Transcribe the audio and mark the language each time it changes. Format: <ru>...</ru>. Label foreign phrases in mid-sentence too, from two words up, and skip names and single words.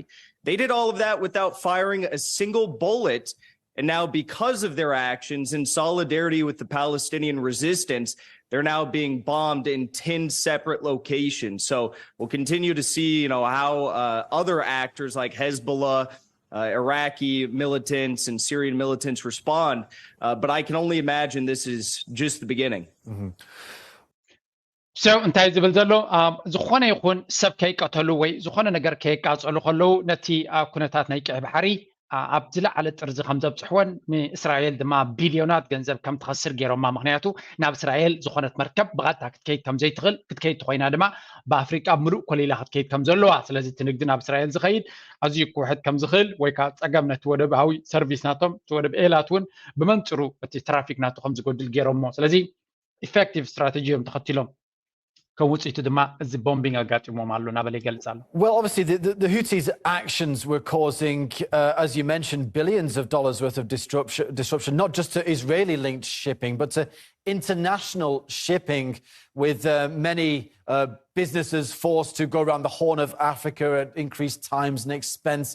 <en>They did all of that without firing a single bullet, and now because of their actions in solidarity with the Palestinian resistance, they're now being bombed in 10 separate locations. So we'll continue to see, how other actors like Hezbollah Iraqi militants and Syrian militants respond. But I can only imagine this is just the beginning.</en> <ti>So እንታይ ዝብል ዘሎ ዝኾነ ይኹን ሰብ ከይቀተሉ ወይ ዝኾነ ነገር ከይቃፀሉ ከለው ነቲ ኩነታት ናይ ቀይ ባሕሪ ኣብ ዝለዓለ ጥርዚ ከም ዘብፅሕዎን ንእስራኤል ድማ ቢልዮናት ገንዘብ ከም ትኸስር ገይሮማ ምክንያቱ ናብ እስራኤል ዝኾነት መርከብ ብቐጥታ ክትከይድ ከም ዘይትኽእል ክትከይድ ኮይና ድማ ብኣፍሪቃ ምሉእ ኮሊላ ክትከይድ ከም ዘለዋ ስለዚ እቲ ንግዲ ናብ እስራኤል ዝኸይድ ኣዝዩ ክውሕድ ከም ዝኽእል ወይ ከዓ ፀገም ነቲ ወደባዊ ሰርቪስ ናቶም እቲ ወደብ ኤላት እውን ብመንፅሩ እቲ ትራፊክ ናቱ ከም ዝጎድል ገይሮሞ ስለዚ</ti> <en>effective strategy</en> <ti>እዮም ተኸቲሎም</ti> <en>Well, obviously, the Houthis' actions were causing, as you mentioned, billions of dollars worth of disruption, not just to Israeli-linked shipping, but to international shipping, with many businesses forced to go around the Horn of Africa at increased times and expense.</en>